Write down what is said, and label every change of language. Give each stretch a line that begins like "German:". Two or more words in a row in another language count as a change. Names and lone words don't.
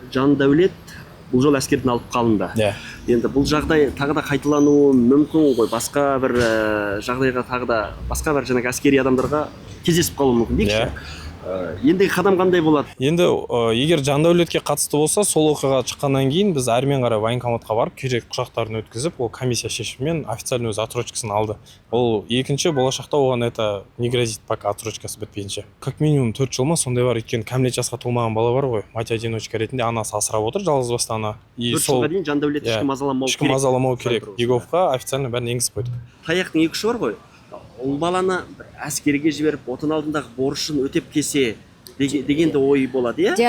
Kazakh: Жандәулет бұл жол әскерден алып қалынды. Енді бұл жағдай тағы да қайталануы мүмкін ғой, басқа бір жағдайға тағы да басқа бір жаңағы әскери адамдарға кездесіп қалуы мүмкін дейікші. Ендігі қадам қандай болады? Енді егер Жандәулетке қатысты болса, сол оқиға шыққаннан кейін біз әрмен қарай военкоматқа барып, керек құжаттарын өткізіп, ол комиссия шешімімен официально өз отсрочкасын алды. Ол екінші болашақта оған
Russian: это не грозит, пока
Kazakh: отсрочкасы бітпейінше.
Russian: Как минимум
Kazakh: 4 жыл ма сондай бар, өйткені кәмелет жасқа толмаған бала бар ғой,
Russian: мать одиночка
Kazakh: ретінде анасы асырап отыр, жалғызбасты ана. 4 жылға дейін Жандәулет ешкім мазаламау керек. Еговқа официально бәрін енгізіп қойдық. Таяқтың екі ұшы бар ғой. Ол баланы әскерге жіберіп, отын алдындағы борышын өтеп кесе дегенде ой болады, иә?